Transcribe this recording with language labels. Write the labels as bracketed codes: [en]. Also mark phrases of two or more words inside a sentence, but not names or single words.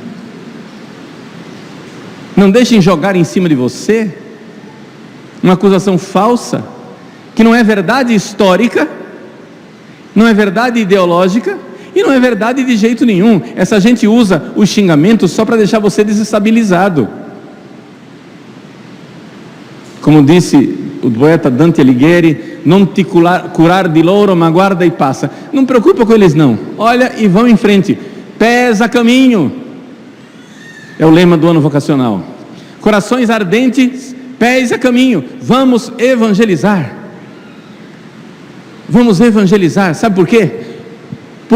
[pt] Não deixem jogar em cima de você uma acusação falsa, que não é verdade histórica, não é verdade ideológica e não é verdade de jeito nenhum. Essa gente usa os xingamentos só para deixar você desestabilizado. Como disse o poeta [it] Dante Alighieri, non ti curar di loro, ma guarda e passa. [pt] Não preocupa com eles não, olha e vão em frente, pés a caminho, é o lema do ano vocacional. Corações ardentes, pés a caminho, vamos evangelizar. Vamos evangelizar, sabe por quê?